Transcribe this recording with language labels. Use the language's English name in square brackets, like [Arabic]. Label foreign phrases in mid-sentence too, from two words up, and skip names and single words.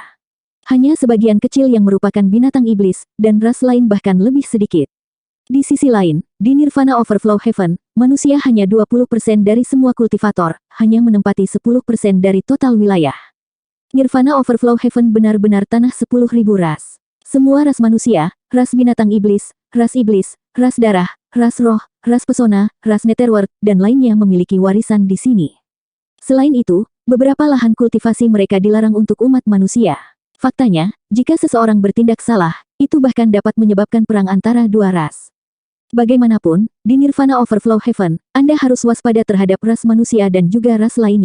[Indonesian] Hanya sebagian kecil yang merupakan binatang iblis, dan ras lain bahkan lebih sedikit. Di sisi lain, di Nirvana Overflow Heaven, manusia hanya 20% dari semua kultivator, hanya menempati 10% dari total wilayah. Nirvana Overflow Heaven benar-benar tanah 10.000 ras. Semua ras manusia, ras binatang iblis, ras darah, ras roh, ras pesona, ras netherworld, dan lainnya memiliki warisan di sini. Selain itu, beberapa lahan kultivasi mereka dilarang untuk umat manusia. Faktanya, jika seseorang bertindak salah, itu bahkan dapat menyebabkan perang antara dua ras. Bagaimanapun, di Nirvana Overflow Heaven, Anda harus waspada terhadap ras manusia dan juga ras lainnya.